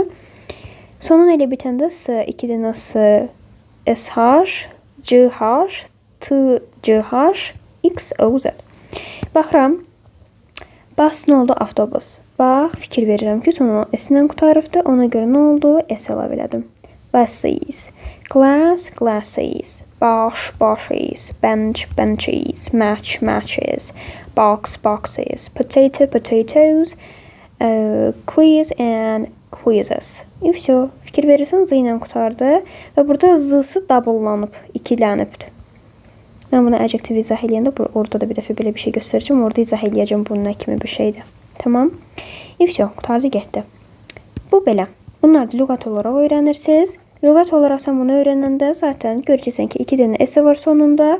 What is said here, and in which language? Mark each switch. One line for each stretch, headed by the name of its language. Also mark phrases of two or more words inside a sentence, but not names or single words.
Azerbaijani: Sonun elə bitəndə s, 2 dənə s, sh, ch, ch, x, o, z. Baxıram. Bax, nə oldu? Avtobus. Bax, fikir verirəm ki, sonra s-lə qutarıbdır. Ona görə nə oldu? S əlavə elədim.
English: Buses. Glass, glasses. Bosh, boshes. Bench, benches. Match, matches. Box, boxes. Potato, potatoes. Quiz and quizzes. Все.
Azerbaijani: Fikir verirsən, z ilə qutardı. Və burada z-sı doublelanıb, ikilənibdir. Mən bunu adjektiv izah eləyəndə orada da bir dəfə belə bir şey göstərəcəm. Orada izah eləyəcəm bunun nə kimi bir şeydir. Tamam. Все, qurtardı getdi. Bu belə. Bunlar da lüğət olaraq öyrənirsiniz. Lüğət olaraq sən bunu öyrənəndə zaten görəcəksən ki, 2 dənə s var sonunda.